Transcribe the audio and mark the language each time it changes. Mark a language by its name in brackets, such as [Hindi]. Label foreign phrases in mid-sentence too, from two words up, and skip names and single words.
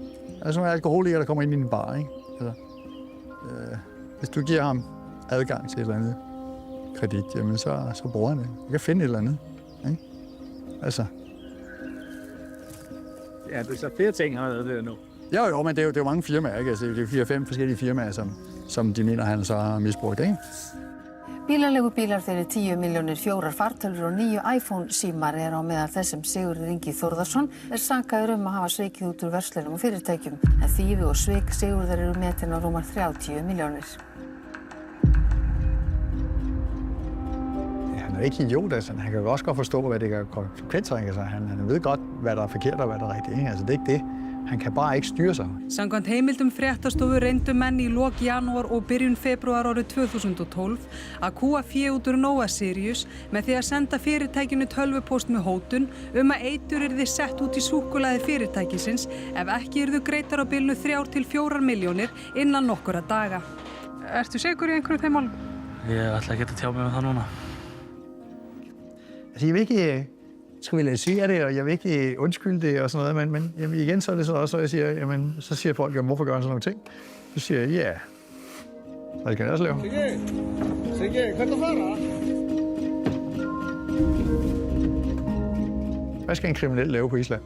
[Danish] Altså nogle alkoholiker, der kommer ind i en bar, ikke? Altså, hvis du giver ham adgang til et eller andet kredit, jamen så bruger han det. Du kan finde et eller andet, ikke? Altså... Ja, det er så flere ting, han har lavet nu. Jo, men det er jo mange firmaer, ikke? Altså, det er 4-5 forskellige firmaer, som de mener, han så har misbrugt, ikke? [Icelandic] Bílaleigubílar fyrir 10 milljónir, 4 fartölur og 9 iPhone-símar á meðal þess sem Sigurður Ingi Þórðarson sakaður að hafa svikið út úr verslunum og fyrirtækjum. En þýfi og svik Sigurðar eru metin á rúmar 30 milljónir. [Danish] Han er ikke idiot, altså. Han kan også godt forstå, hvad det kan konsekvenser. Altså, han ved godt, hvad der er forkert og hvad der er rigtigt, ikke? Altså, det er ikke det. Han kan bare ikke styre sig. [Icelandic] Samkvæmt heimildum fréttastofu reyndu menn í lok janúar og byrjun febrúar árið 2012 að kúga fé út úr Nóa Sirius með því að senda fyrirtækinu tölvupóst með hótun að eitur yrði sett út í súkkulaði fyrirtækisins ef ekki yrðu greiddar á bilinu 3 til 4 milljónir innan nokkurra daga. Ertu sigur í einhverju þeim málum? Ég ætla ekki að tjá mig það núna. [Danish] Altså, jeg vil ikke trivialisere det, og jeg vil ikke undskylde det og sådan noget, men jamen, igen så er det så også, at jeg siger, jamen, så siger folk, jamen, hvorfor gør han sådan nogle ting? Så siger jeg, ja, så det kan jeg også lave. [Icelandic] Siggi, kan du fara? [Danish] Hvad skal en kriminel lave på Island?